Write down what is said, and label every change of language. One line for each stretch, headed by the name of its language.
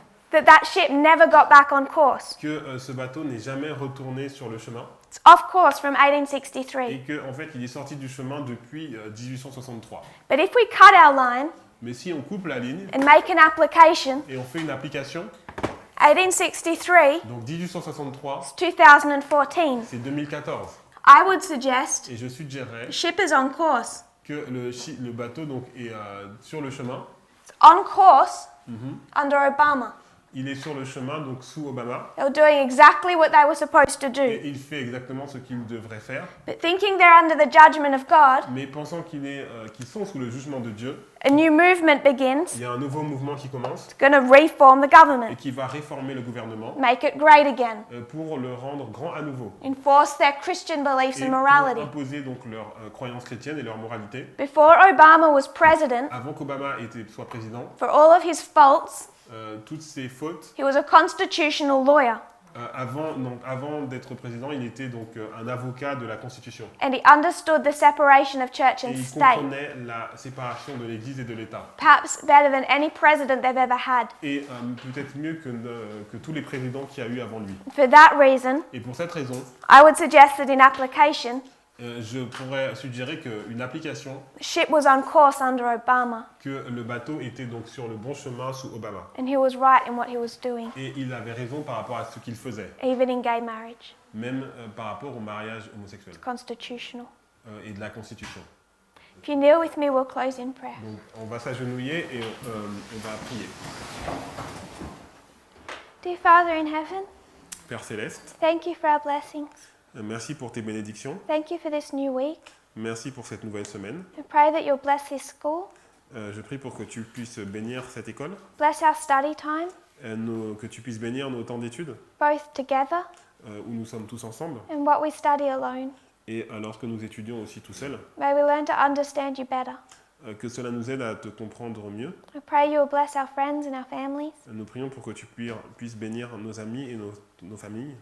English: that ship never got back on course.
French: que ce bateau n'est jamais retourné sur le chemin
English: It's off course from 1863.
French: et qu'en fait il est sorti du chemin depuis 1863.
English: But if we cut our line
French: Mais si on coupe la ligne
English: and make an application,
French: et on fait une application,
English: 1863
French: donc 1863,
English: is 2014.
French: c'est 2014.
English: I would suggest
French: Et je suggérerais
English: the ship is on course.
French: que le bateau donc, est sur le chemin.
English: It's on course under Obama.
French: Il est sur le chemin donc sous Obama
English: They were doing exactly what they were supposed to do.
French: et il fait exactement ce qu'il devrait faire.
English: But thinking they're under the judgment of God,
French: Mais pensant qu'ils sont sous le jugement de Dieu,
English: a new movement begins.
French: il y a un nouveau mouvement qui commence
English: It's going to reform the
French: et
English: government,
French: qui va réformer le gouvernement
English: make it great again,
French: pour le rendre grand à nouveau.
English: enforce their Christian beliefs
French: Et
English: and
French: pour
English: morality.
French: imposer donc leurs croyances chrétiennes et leur moralité.
English: Before Obama was president,
French: Avant qu'Obama soit président,
English: for all of his faults,
French: toutes ses fautes,
English: he was a constitutional lawyer
French: avant d'être président, il était donc un avocat de la Constitution.
English: and he understood the separation of church
French: Et
English: and
French: il
English: state,
French: comprenait la séparation de l'Église et de l'État.
English: perhaps better than any president they've ever had.
French: Et peut-être mieux que tous les présidents qu'il y a eu avant lui.
English: For that reason,
French: Et pour cette raison,
English: I would suggest that in application,
French: je pourrais suggérer qu'une application,
English: the ship was on course under Obama,
French: que le bateau était donc sur le bon chemin sous Obama.
English: and he was right in what he was doing,
French: Et il avait raison par rapport à ce qu'il faisait,
English: even in gay marriage.
French: même par rapport au mariage homosexuel
English: Constitutional.
French: et de la Constitution.
English: If you kneel with me, we'll close in prayer.
French: Donc on va s'agenouiller et on va prier.
English: Dear Father in heaven,
French: Père Céleste,
English: thank you for our blessings.
French: merci pour tes bénédictions,
English: Thank you for this new week.
French: merci pour cette nouvelle semaine.
English: I pray that you'll bless this school,
French: Je prie pour que tu puisses bénir cette école,
English: bless our study time,
French: que tu puisses bénir nos temps d'études,
English: both together
French: où nous sommes tous ensemble,
English: and what we study alone.
French: Et lorsque nous étudions aussi tout seuls,
English: may we learn to understand you better.
French: que cela nous aide à te comprendre mieux.
English: I pray you will bless our friends and our families,
French: Nous prions pour que tu puisses bénir nos amis et nos familles,